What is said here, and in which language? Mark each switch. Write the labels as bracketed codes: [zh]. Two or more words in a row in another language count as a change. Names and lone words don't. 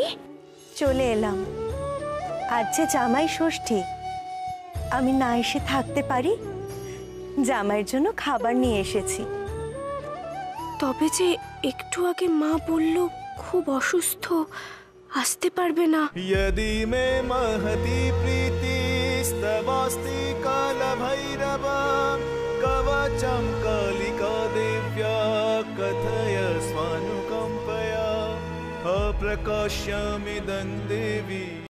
[bn] চলে এলাম। আজ যে জামাই ষষ্ঠী, আমি না এসে থাকতে পারি? জামাইয়ের জন্য খাবার নিয়ে এসেছি। তবে যে একটু আগে মা বলল খুব অসুস্থ, আসতে পারবে না। [sa] यदि मे महती प्रीतिस्तवास्ति कालभैरव कवचं कालिका देव्या कथय स्वानुकम्पया अप्रकाश्यमिदं देवी।